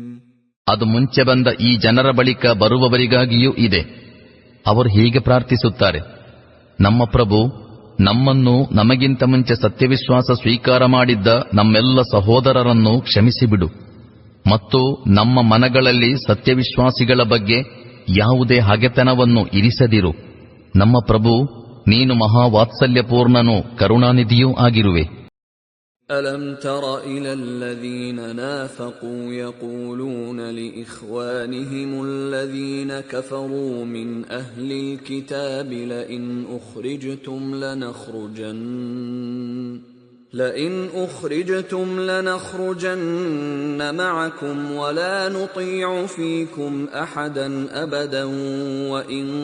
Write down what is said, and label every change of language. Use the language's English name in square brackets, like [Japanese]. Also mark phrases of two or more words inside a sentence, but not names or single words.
[Kannada] ಅದು ಮುಂಚೆ ಬಂದ ಈ ಜನರ ಬಳಿಕ ಬರುವವರಿಗಾಗಿಯೂ ಇದೆ. ಅವರು ಹೀಗೆ ಪ್ರಾರ್ಥಿಸುತ್ತಾರೆ: ನಮ್ಮ ಪ್ರಭು, ನಮ್ಮನ್ನು ನಮಗಿಂತ ಮುಂಚೆ ಸತ್ಯವಿಶ್ವಾಸ ಸ್ವೀಕಾರ ಮಾಡಿದ್ದ ನಮ್ಮೆಲ್ಲ ಸಹೋದರರನ್ನು ಕ್ಷಮಿಸಿಬಿಡು ಮತ್ತು ನಮ್ಮ ಮನಗಳಲ್ಲಿ ಸತ್ಯವಿಶ್ವಾಸಿಗಳ ಬಗ್ಗೆ ಯಾವುದೇ ಹಗೆತನವನ್ನು ಇರಿಸದಿರು. ನಮ್ಮ ಪ್ರಭು, ನೀನು ಮಹಾವಾತ್ಸಲ್ಯಪೂರ್ಣನೂ ಕರುಣಾನಿಧಿಯೂ ಆಗಿರುವೆ. [Arabic] ألم تر إلى الذين نافقوا يقولون لإخوانهم الذين كفروا من أهل الكتاب لئن أخرجتم لنخرجن معكم ولا نطيع فيكم أحدا أبدا وإن